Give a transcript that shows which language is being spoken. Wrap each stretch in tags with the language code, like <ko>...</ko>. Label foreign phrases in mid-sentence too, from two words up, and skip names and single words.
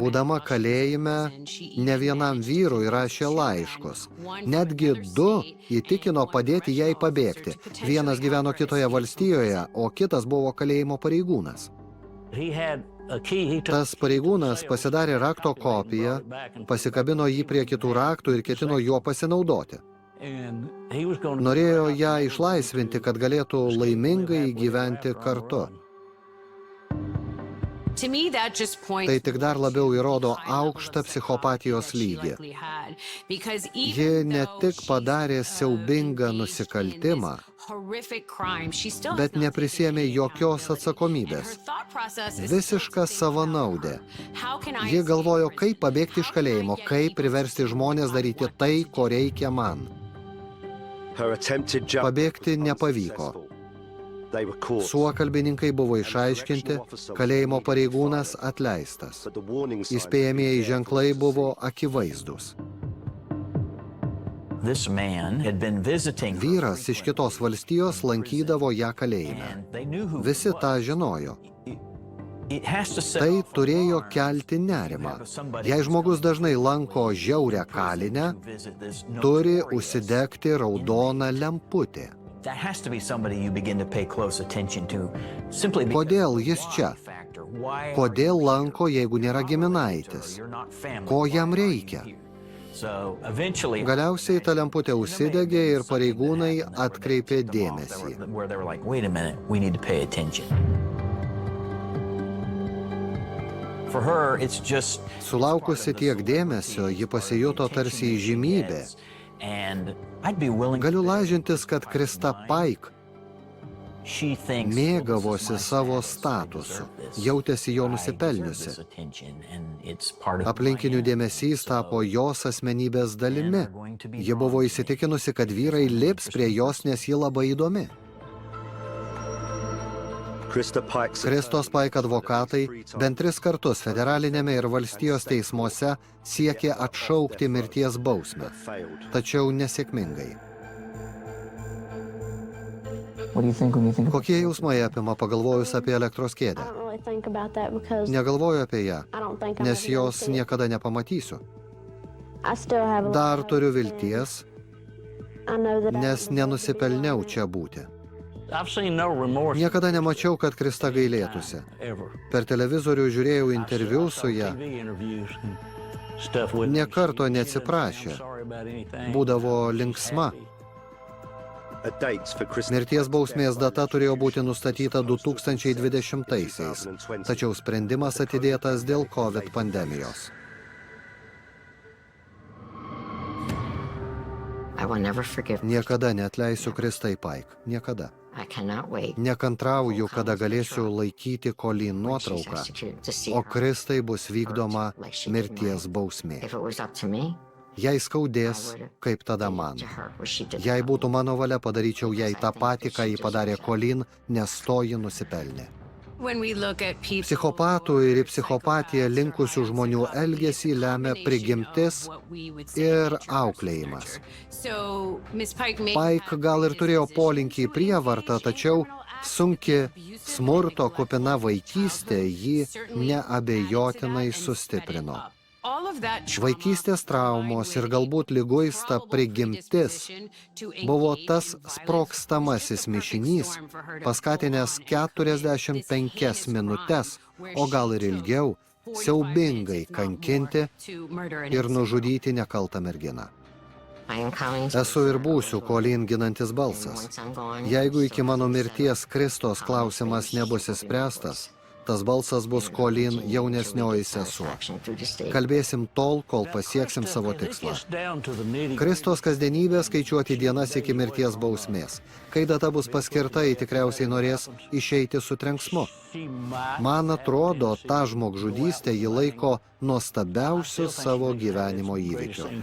<lt>Būdama</lt> <en>while she was in</en> <lt>kalėjime,</lt> <en>prison. She</en> <lt>ne</lt> <en>even</en> <lt>vienam</lt> <en>managed to</en> <lt>vyrui</lt> <en>get</en> <lt>rašė</lt> <en>two</en> <lt>laiškus.</lt> <en>men, one from</en> <lt>Netgi</lt> <en>another 2 state</en> <lt>įtikino</lt> <en>and one</en> <lt>padėti jai</lt> <en>correctional</en> <lt>pabėgti.</lt> <en>officer to</en> <lt>Vienas</lt> <en>potentially</en> <lt>gyveno</lt> <en>help her</en> <lt>kitoje</lt> <en>escape from</en> <lt>valstijoje,</lt> <en>prison.</en> <lt>o kitas buvo kalėjimo pareigūnas.</lt> <en>He had a key. He took</en> <lt>Tas pareigūnas pasidarė rakto kopiją, pasikabino jį prie kitų raktų ir ketino juo pasinaudoti.</lt> <en>and he was going</en> <lt>Norėjo ją išlaisvinti, kad galėtų laimingai gyventi kartu.</lt> <en>To me, that just points</en> <lt>Tai tik dar labiau įrodo aukštą psichopatijos lygį. Ji ne tik padarė siaubingą nusikaltimą, bet neprisėmė jokios atsakomybės. Visiška savanaudė. Ji galvojo, kaip pabėgti iš kalėjimo, kaip priversti žmonės daryti tai, ko reikia man.</lt> <en>Her attempted</en> <lt>Pabėgti nepavyko.</lt> <en>They were caught,</en> <lt>Suokalbininkai buvo išaiškinti, kalėjimo pareigūnas atleistas.</lt> <en>but the warning signs</en> <lt>Įspėjamieji ženklai buvo akivaizdus.</lt> <en>This man had been visiting her</en> <lt>Vyras iš kitos valstijos lankydavo ją kalėjime.</lt> <en>and they knew who</en> <lt>Visi</lt> <en>he</en> <lt>tą</lt> <en>was.</en> <lt>žinojo.</lt> <en>It has to set</en> <lt>Tai</lt> <en>off an</en> <lt>turėjo</lt> <en>alarm</en> <lt>kelti nerimą.</lt> <en>if somebody</en> <lt>Jei</lt> <en>is</en> <lt>žmogus dažnai lanko žiaurę kalinę,</lt> <en>to visit this</en> <lt>turi</lt> <en>notorious-</en> <lt>užsidegti raudoną lemputę.</lt> <en>That has to be somebody you begin to pay close attention to. Simply</en> <lt>Kodėl jis čia?</lt> <en>factor. Why</en> <lt>Kodėl lanko, jeigu nėra giminaitis?</lt> <en>you're not family?</en> <lt>Ko jam</lt> <en>Why are you</en> <lt>reikia?</lt> <en>here? So eventually</en> <lt>Galiausiai ta lemputė užsidegė ir pareigūnai atkreipė dėmesį.</lt> <en>where they were like, wait a minute, we need to pay attention. For her, it's just</en> <lt>Sulaukusi tiek dėmesio, ji pasijuto tarsi įžymybė.</lt> <en>and I'd be willing</en> <lt>Galiu lažintis, kad Krista Pike</lt> <en>she thinks</en> <lt>mėgavosi savo statusu, jautėsi jo nusipelniusi. Aplinkinių dėmesys tapo jos asmenybės dalimi. Ji buvo įsitikinusi, kad vyrai lips prie jos, nes ji labai įdomi. Kristos Pike advokatai bent 3 kartus federalinėme ir valstijos teismuose siekė atšaukti mirties bausmę, tačiau nesėkmingai.</lt> <en>What do you think when you think</en> <lt>Kokie jausmai apima pagalvojus apie elektros kėdę?</lt> <en>don't really think about that because</en> <lt>Negalvoju apie ją,</lt> <en>I don't think I'm</en> <lt>nes</lt> <en>ever gonna</en> <lt>jos</lt> <en>see it.</en> <lt>niekada nepamatysiu.</lt> <en>I still have a lot</en> <lt>Dar</lt> <en>of</en> <lt>turiu</lt> <en>hope and</en> <lt>vilties,</lt> <en>I know that I</en> <lt>nes</lt> <en>deserve to be</en> <lt>nenusipelniau</lt> <en>loved.</en> <lt>čia būti.</lt> <en>I've seen no remorse</en> <lt>Niekada nemačiau, kad Krista gailėtųsi.</lt> <en>ever.</en> <lt>Per televizorių žiūrėjau interviu su ją,</lt> <en>TV interviews and stuff with</en> <lt>Nė</lt> <en>her.</en> <lt>karto</lt> <en>She doesn't</en> <lt>neatsiprašė.</lt> <en>say, "I'm sorry about anything."</en> <lt>būdavo</lt> <en>She's</en> <lt>linksma.</lt> <en>happy.</en> <lt>Mirties bausmės data turėjo būti nustatyta 2020-aisiais, tačiau sprendimas atidėtas dėl COVID pandemijos.</lt> <en>I will never forgive.</en> <lt>Niekada neatleisiu Kristai Pike. Niekada.</lt> <en>I cannot wait.</en> <lt>Nekantrauju, kada galėsiu laikyti Colleen</lt> <en>when she's</en> <lt>nuotrauką,</lt> <en>executed to see</en> <lt>o</lt> <en>her</en> <lt>Kristai bus vykdoma</lt> <en>like she did</en> <lt>mirties</lt> <en>mine.</en> <lt>bausmė.</lt> <en>If it was up to me,</en> <lt>Jei skaudės, kaip tada man.</lt> <en>to her what she did.</en> <lt>Jei būtų mano valia, padaryčiau jai tą patį, ką jį padarė Colleen, nes to ji nusipelnė. When we look at people Psichopatų ir į psichopatiją linkusių žmonių elgesį lemia prigimtis ir auklėjimas. Pike gal ir turėjo polinkį į prievartą, tačiau sunki smurto kupina vaikystė jį neabejotinai sustiprino. Vaikystės traumos ir galbūt liguista prigimtis buvo tas sprogstamasis mišinys, paskatinęs 45 minutes, o gal ir ilgiau, siaubingai kankinti ir nužudyti nekaltą merginą.</lt> <en>I am Colleen's</en> <lt>Esu ir būsiu Colleen ginantis balsas.</lt> <en>once I'm gone.</en> <lt>Jeigu iki mano mirties Kristos klausimas nebus įspręstas, tas balsas bus Colleen jaunesnioji sesuo.</lt> <en>Satisfaction through the state.</en> <lt>Kalbėsim tol, kol pasieksim savo</lt> <en>It</en> <lt>tikslą.</lt> <en>gets down to the nitty-gritty.</en> <lt>Kristos kasdienybė skaičiuoti dienas iki mirties bausmės. Kai data bus paskirta, ji tikriausiai norės išeiti su trenksmu.</lt> <en>She might</en> <lt>Man atrodo, tą žmogžudystę ji laiko nuostabiausiu savo gyvenimo</lt> <en>greatest</en> <lt>įvykiu.</lt>